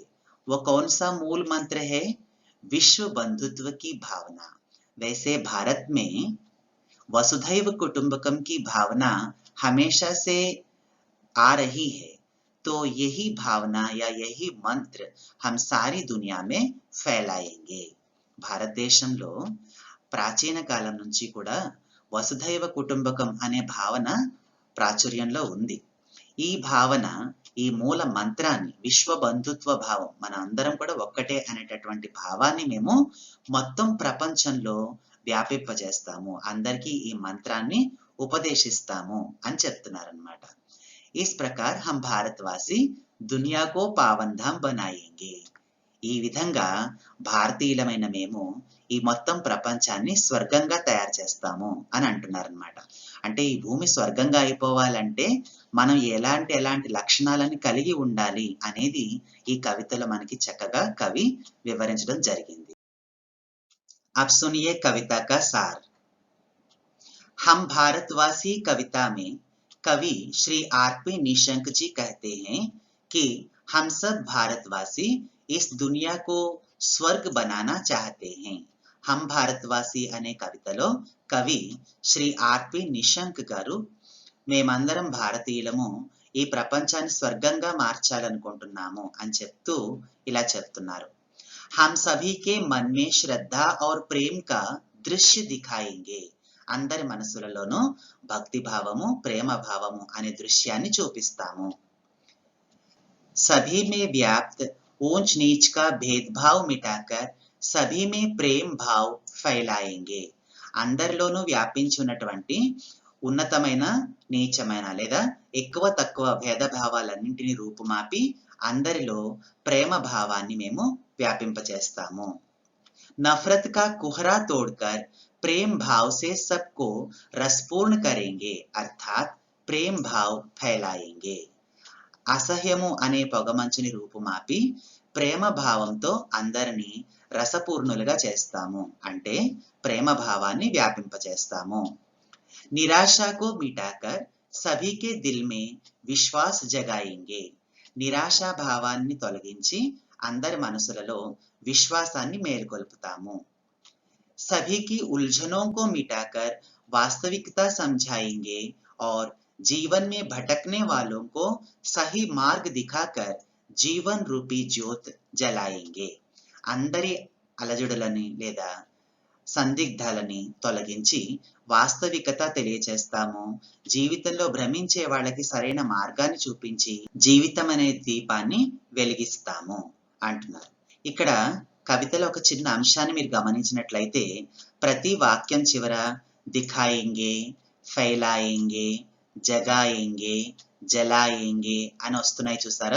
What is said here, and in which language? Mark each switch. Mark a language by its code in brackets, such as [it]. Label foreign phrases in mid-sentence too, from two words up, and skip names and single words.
[hi] वो कौन सा मूल मंत्र है? विश्व बंधुत्व की भावना। वैसे भारत में वसुधैव कुटुंबकम की भावना हमेशा से आ रही है, तो यही भावना या यही मंत्र हम सारी दुनिया में ఫైలాయేంగే। [te] భారతదేశంలో ప్రాచీన కాలం నుంచి కూడా వసుధైవ కుటుంబకం అనే భావన ప్రాచుర్యంలో ఉంది। ఈ భావన, ఈ మూల మంత్రాన్ని, విశ్వ బంధుత్వ భావం, మన అందరం కూడా ఒక్కటే అనేటటువంటి భావాన్ని మేము మొత్తం ప్రపంచంలో వ్యాపింపజేస్తాము, అందరికీ ఈ మంత్రాన్ని ఉపదేశిస్తాము అని చెప్తున్నారన్నమాట। [hi] इस प्रकार हम भारतवासी दुनिया को पावन धाम बनाएंगे। [te] ఈ విధంగా భారతీయులమైన మేము ఈ మొత్తం ప్రపంచాన్ని స్వర్గంగా తయారు చేస్తాము అని అంటున్నారన్నమాట। అంటే ఈ భూమి స్వర్గంగా అయిపోవాలంటే మనం ఎలాంటి లక్షణాలను కలిగి ఉండాలి అనేది ఈ కవితలో మనకి చక్కగా కవి వివరించడం జరిగింది। [hi] अब सुनिए कविता का सार। हम भारतवासी कविता में कवि श्री आर.पी. निशंक जी कहते हैं कि हम सब भारतवासी इस दुनिया को स्वर्ग बनाना चाहते हैं। [te] हम भारतवासी అనే కవితలో కవి శ్రీ ఆర్.పి. నిశంక్ గారు మేమందరం భారతీయులము ఈ ప్రపంచాన్ని స్వర్గంగా మార్చాలనుకుంటున్నాము అని చెప్తూ ఇలా చెప్తున్నారు। [hi] हम सभी के मन में श्रद्धा और प्रेम का दृश्य दिखाएंगे। [te] అందరి మనసులలోనూ భక్తి భావము, ప్రేమ భావము అనే దృశ్యాన్ని చూపిస్తాము। [hi] सभी में व्याप्त ऊंच नीच का भेदभाव मिटाकर सभी में प्रेम भाव फैलाएंगे। [te] అందరిలోనూ వ్యాపించి ఉన్నటువంటి ఉన్నతమైన, నీచమైన లేదా ఎక్కువ తక్కువ భేదభావాలన్నింటినీ రూపుమాపి అందరిలో ప్రేమ భావాన్ని మేము వ్యాపింపచేస్తాము। [hi] नफरत का कुहरा तोड़कर प्रेम भाव से सबको रसपूर्ण करेंगे, अर्थात प्रेम भाव फैलाएंगे। [te] అసహ్యము అనే పొగమంచుని రూపుమాపి ప్రేమ భావంతో అందరినీ రసపూర్ణులుగా చేస్తాము, అంటే ప్రేమ భావాన్ని వ్యాపింపచేస్తాము। [hi] निराशा को मिटाकर सभी के दिल में विश्वास जगाएंगे। [te] నిరాశా భావాన్ని తొలగించి అందరి మనసులలో విశ్వాసాన్ని మేల్కొల్పుతాము। [hi] सभी की उलझनों को मिटाकर वास्तविकता समझाएंगे और जीवन में भटकने वालों को सही मार्ग दिखाकर जीवन रूपी ज्योत जलाएंगे। [te] అందరి అలజడులని లేదా సందిగ్ధాలని తొలగించి వాస్తవికత తెలియచేస్తాము, జీవితంలో భ్రమించే వాళ్ళకి సరైన మార్గాన్ని చూపించి జీవితం అనే దీపాన్ని వెలిగిస్తాము అంటున్నారు। ఇక్కడ కవితలో ఒక చిన్న అంశాన్ని మీరు గమనించినట్లయితే ప్రతి వాక్యం చివర [hi] दिखाएंगे, फैलाएंगे, जगाएंगे, जलाएंगे [te] అని వస్తున్నాయి చూసారా?